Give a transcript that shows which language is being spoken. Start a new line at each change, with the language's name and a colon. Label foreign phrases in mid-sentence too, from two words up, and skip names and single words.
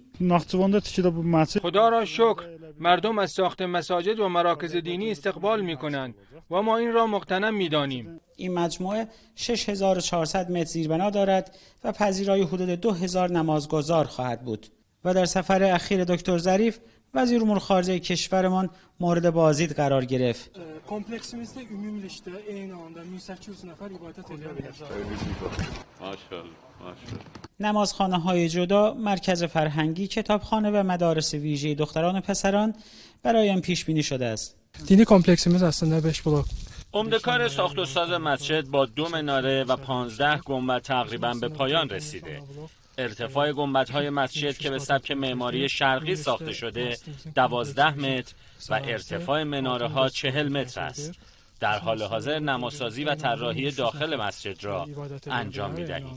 Persian: خدا را شکر، مردم از ساخت مساجد و مراکز دینی استقبال می کنند و ما این را مغتنم می دانیم. این مجموعه 6400 متر زیربنا دارد و پذیرای حدود 2000 نمازگزار خواهد بود. و در سفر اخیر دکتر ظریف وزیر امور خارجه کشورمان مورد بازدید قرار گرفت.
Azerbaijani: kompleksimizdə ümumilikdə eyni anda 1800 nəfər ibadət edə bilər.
Persian: نمازخانه‌های جدا، مرکز فرهنگی، کتابخانه و مدارس ویژه دختران و پسران برای آن پیش بینی شده است.
Azerbaijani: Dini kompleksimiz əslində 5 blok.
Persian: عمده‌کار ساخت و ساز مسجد با 2 مناره و 15 گنبد تقریباً به پایان رسیده. ارتفاع گنبدهای مسجد که به سبک معماری شرقی ساخته شده 12 متر و ارتفاع مناره‌ها 40 متر است. در حال حاضر نماسازی و طراحی داخل مسجد را انجام می‌دهیم.